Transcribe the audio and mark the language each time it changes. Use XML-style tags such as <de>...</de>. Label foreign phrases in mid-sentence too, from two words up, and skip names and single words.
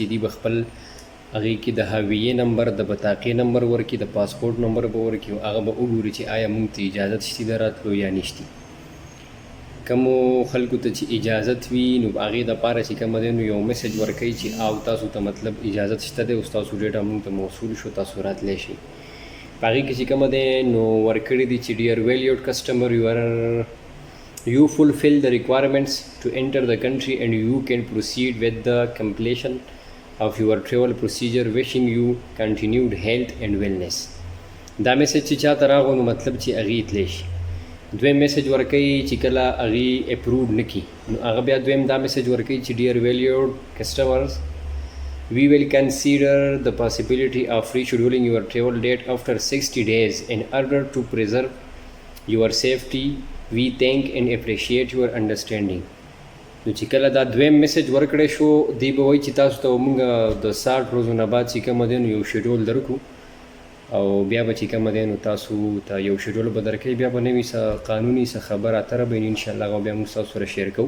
<ps>دوی به خپل هغې کې د هویې نمبر، د بطاقې نمبر ورکړي، د پاسپورټ نمبر به ورکړي او هغه به وګوري چې آیا موږ ته اجازت شته د راتلو یا نشته. کومو خلکو ته چې اجازت وي نو هغې دپاره چې کومه دی نو یو میسج ورکوي چې او تاسو ته مطلب اجازت شته دی، اوس تاسو ډېټا موږ ته موصول شو، تاسو راتلی شئ. په هغې کې چې کومه دی نو ورکړي دي چې</ps> <en>ډیر valued customer, you fulfill the requirements to enter the country and you can proceed with the completion of your travel procedure, wishing you continued health and wellness.</en> <ps>دا میسج چې چاته راغو نو مطلب چې هغې تلی شي. دویم میسج ورکوي چې کله هغې اپروډ نه کړي نو هغه بیا دویم دا میسج ورکوي چې</ps> <en>ډیر valued customers, we will consider the possibility of rescheduling your travel date after 60 days in order to preserve your safety. We thank and appreciate your understanding.</en> <ps>نو چې کله دا دویم میسج ورکړی شو دی به وایي چې تاسو ته موږ د 60 ورځو نه بعد چې کومه دی نو یو شیډول درکو او بیا به چې کومه دی نو تاسو ته یو شیډول به درکوي. بیا به نوي څه قانوني څه خبره اتره به انشاءالله هغه بیا موږ تاسو سره شیر کوو.</ps>